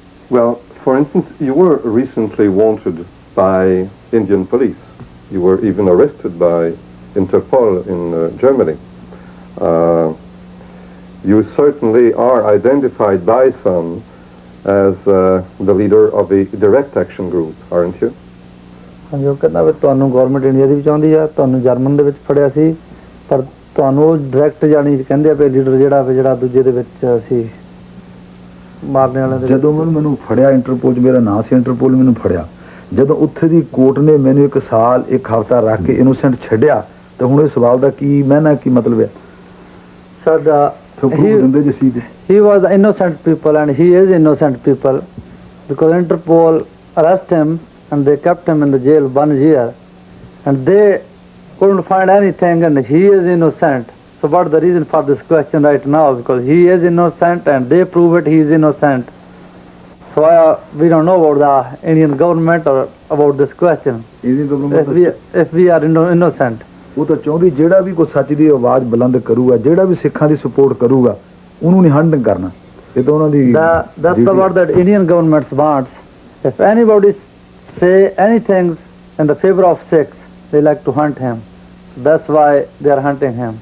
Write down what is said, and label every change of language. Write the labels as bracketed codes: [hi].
[en] Well, for instance, you were recently wanted by Indian police. You were even arrested by Interpol in Germany. You certainly are identified by some as the leader of a direct action group, aren't you? [pa] ਜੋ ਕਹਿੰਦਾ ਵੀ ਤੁਹਾਨੂੰ government India ਦੀ ਵੀ ਚਾਹੁੰਦੀ ਆ ਤੁਹਾਨੂੰ German ਦੇ ਵਿੱਚ ਫੜਿਆ ਸੀ ਪਰ ਤੁਹਾਨੂੰ ਡਾਇਰੈਕਟ ਜਾਣੀ ਕਹਿੰਦੇ ਆ ਵੀ ਲੀਡਰ ਜਿਹੜਾ ਦੂਜੇ ਦੇ ਵਿੱਚ ਅਸੀਂ ਮਾਰਨੇ ਵਾਲਿਆਂ ਦੇ ਜਦੋਂ ਮੈਨੂੰ ਫੜਿਆ ਇੰਟਰਪੋਲ 'ਚ ਮੇਰਾ ਨਾਂ ਸੀ ਇੰਟਰਪੋਲ ਮੈਨੂੰ ਫੜਿਆ ਜਦੋਂ ਉੱਥੇ ਦੀ ਕੋਰਟ ਨੇ ਮੈਨੂੰ 1 ਸਾਲ 1 ਹਫ਼ਤਾ ਰੱਖ ਕੇ ਇਨੋਸੈਂਟ ਛੱਡਿਆ ਤਾਂ ਹੁਣ ਇਹ ਸਵਾਲ ਦਾ ਕੀ ਮਹਿਨਾ ਕੀ ਮਤਲਬ ਹੈ [en] ਸਾਡਾ he was the innocent people and he is innocent people because Interpol arrested him and they kept him in the jail 1 year and they couldn't find anything and he is innocent. So what's the reason for this question right now? Because he is innocent and they prove it he is innocent. So we don't know about the Indian government or about this question. [pa] ਇਹਦੀ government [en] If we are innocent. [pa] ਉਹ ਤਾਂ ਚਾਹੁੰਦੀ ਜਿਹੜਾ ਵੀ ਕੋਈ ਸੱਚ ਦੀ ਆਵਾਜ਼ ਬੁਲੰਦ ਕਰੂਗਾ, ਜਿਹੜਾ ਵੀ ਸਿੱਖਾਂ ਦੀ ਸਪੋਰਟ ਕਰੂਗਾ, ਉਹਨੂੰ ਨਹੀਂ ਹੰਡ ਕਰਨਾ। ਇਹ ਤਾਂ ਉਹਨਾਂ ਦੀ [en] That's the word that Indian government wants. If anybody say anything in the favor of Sikhs, they like to hunt him. So that's why they are hunting him.